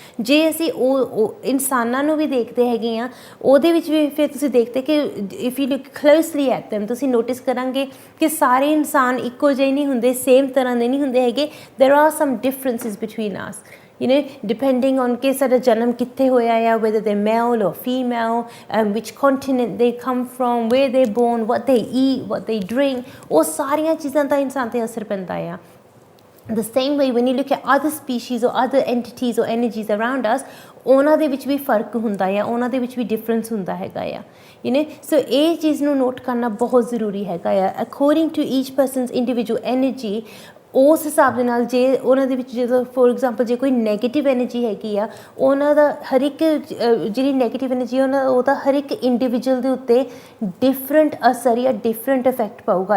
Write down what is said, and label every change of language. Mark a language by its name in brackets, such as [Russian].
[Punjabi] ਜੇ ਅਸੀਂ ਉਹ ਇਨਸਾਨਾਂ ਨੂੰ ਵੀ ਦੇਖਦੇ ਹੈਗੇ ਆ, ਉਹਦੇ ਵਿੱਚ ਵੀ ਫਿਰ ਤੁਸੀਂ ਦੇਖਦੇ ਕਿ [English] if you look closely at them, [Punjabi] ਤੁਸੀਂ ਨੋਟਿਸ ਕਰਾਂਗੇ ਕਿ ਸਾਰੇ ਇਨਸਾਨ ਇੱਕੋ ਜਿਹੇ ਨਹੀਂ ਹੁੰਦੇ, ਸੇਮ ਤਰ੍ਹਾਂ ਦੇ ਨਹੀਂ ਹੁੰਦੇ ਹੈਗੇ। [English] there are some differences between us, depending on [Punjabi] ਕਿ ਸਾਡਾ ਜਨਮ ਕਿੱਥੇ ਹੋਇਆ ਆ, [English] whether they're male or female, which continent they come from, where they're born, what they eat, what they drink, [Punjabi] ਉਹ ਸਾਰੀਆਂ ਚੀਜ਼ਾਂ ਦਾ ਇਨਸਾਨ 'ਤੇ ਅਸਰ ਪੈਂਦਾ ਆ। [English] The same way when you look at other species or other entities or energies around us, [Punjabi] ਉਹਨਾਂ ਦੇ ਵਿੱਚ ਵੀ ਫਰਕ ਹੁੰਦਾ ਆ, ਉਹਨਾਂ ਦੇ ਵਿੱਚ ਵੀ ਡਿਫਰੈਂਸ ਹੁੰਦਾ ਹੈਗਾ ਆ। ਸੋ ਇਹ ਚੀਜ਼ ਨੂੰ ਨੋਟ ਕਰਨਾ ਬਹੁਤ ਜ਼ਰੂਰੀ ਹੈਗਾ ਆ। [English] according to each person's individual energy, [Punjabi] ਉਸ ਹਿਸਾਬ ਦੇ ਨਾਲ ਜੇ ਉਹਨਾਂ ਦੇ ਵਿੱਚ ਜਦੋਂ ਫੋਰ ਐਗਜ਼ਾਮਪਲ ਜੇ ਕੋਈ ਨੈਗੇਟਿਵ ਐਨਰਜੀ ਹੈਗੀ ਆ, ਉਹਨਾਂ ਦਾ ਹਰ ਇੱਕ ਜਿਹੜੀ ਨੈਗੇਟਿਵ ਐਨਰਜੀ ਉਹਦਾ ਹਰ ਇੱਕ ਇੰਡੀਵਿਜੂਅਲ ਦੇ ਉੱਤੇ ਡਿਫਰੈਂਟ ਅਸਰ ਜਾਂ ਡਿਫਰੈਂਟ ਇਫੈਕਟ ਪਾਊਗਾ।